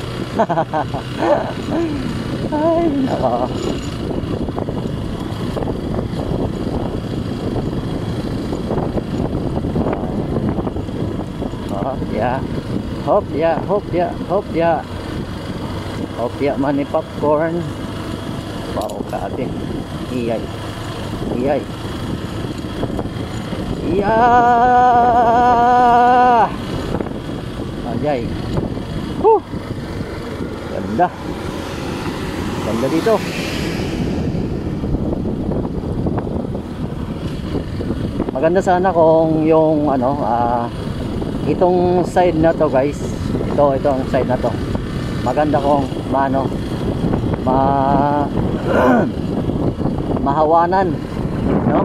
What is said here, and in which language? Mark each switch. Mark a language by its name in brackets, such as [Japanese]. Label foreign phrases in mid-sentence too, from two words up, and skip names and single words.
[Filipino] Ay, naka. [English] Yeah. Hop ya, hop ya, hop ya. Hop ya mani popcorn. Wow, kati. Iyay. Iyay. Iya. Ajay. [Filipino] Ganda. Ganda dito. Maganda sana kung yung ano, itong side na to, guys, itong side na to, maganda kung mahawanan, no?